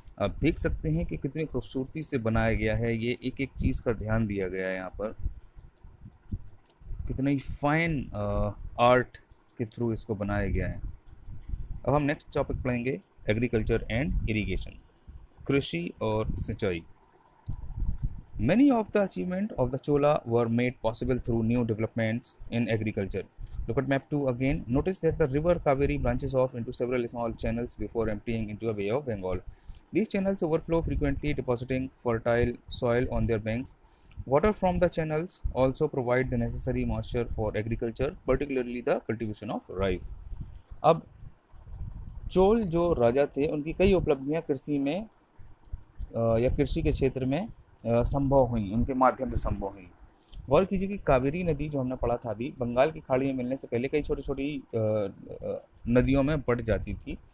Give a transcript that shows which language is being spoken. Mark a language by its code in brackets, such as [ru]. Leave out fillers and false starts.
[hi] आप देख सकते हैं कि कितनी खूबसूरती से बनाया गया है. ये एक एक चीज़ का ध्यान दिया गया है यहाँ पर. कितना ही फाइन आर्ट के थ्रू इसको बनाया गया है. अब हम नेक्स्ट टॉपिक पढ़ेंगे [en] agriculture and irrigation, [hi] कृषि और सिंचाई. [en] Many of the achievements of the Chola were made possible through new developments in agriculture. Look at map 2 again. Notice that the river Kaveri branches off into several small channels before emptying into a Bay of Bengal. These channels overflow frequently, depositing fertile soil on their banks. Water from the channels also provide the necessary moisture for agriculture, particularly the cultivation of rice. [hi] अब चोल जो राजा थे, उनकी कई उपलब्धियां कृषि में या कृषि के क्षेत्र में संभव हुई, उनके माध्यम से संभव हुई. गौर कीजिए कि कावेरी नदी जो हमने पढ़ा था अभी, बंगाल की खाड़ी में मिलने से पहले कई छोटी छोटी नदियों में बढ़ जाती थी.